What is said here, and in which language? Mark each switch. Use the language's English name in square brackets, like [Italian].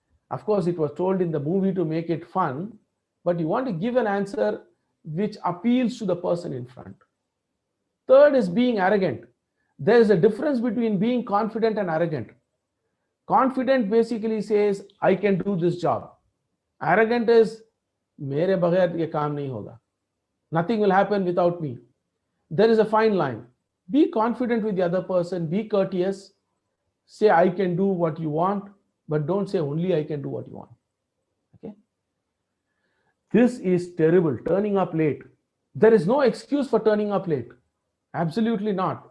[English] Of course, it was told in the movie to make it fun, but you want to give an answer which appeals to the person in front. Third is being arrogant. There is a difference between being confident and arrogant. Confident basically says, I can do this job. [Hindi] Arrogant is, मेरे बगैर ये काम नहीं होगा. [English] Nothing will happen without me. There is a fine line. Be confident with the other person, be courteous, say I can do what you want, but don't say only I can do what you want. Okay? This is terrible, turning up late. There is no excuse for turning up late. Absolutely not.